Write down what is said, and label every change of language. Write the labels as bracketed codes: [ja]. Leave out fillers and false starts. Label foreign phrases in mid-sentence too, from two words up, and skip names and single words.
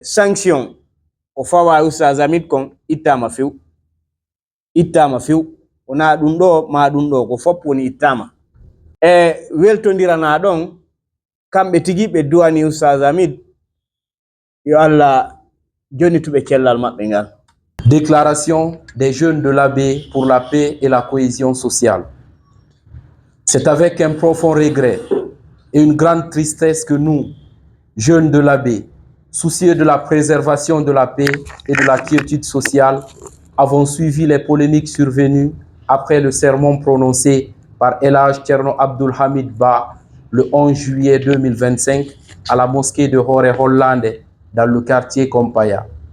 [ff] sanction o fawa usazamit kon ittama few ona ɗum ɗo ma ɗum ɗo ko fop woni ittama weltodirana ɗon kamɓe tigi ɓe duwani usazamit yo Allah jonituɓe cellal maɓɓe ngal. [fr] Déclaration des jeunes de l'Abbé pour la paix et la cohésion sociale. C'est avec un profond regret et une grande tristesse que nous, jeunes de l'Abbé, soucieux de la préservation de la paix et de la quiétude sociale, avons suivi les polémiques survenues après le sermon prononcé par El Hadj Thierno Abdoul Hamid Bah le 11 juillet 2025 à la mosquée de Hore Hollande dans le quartier Kompaya.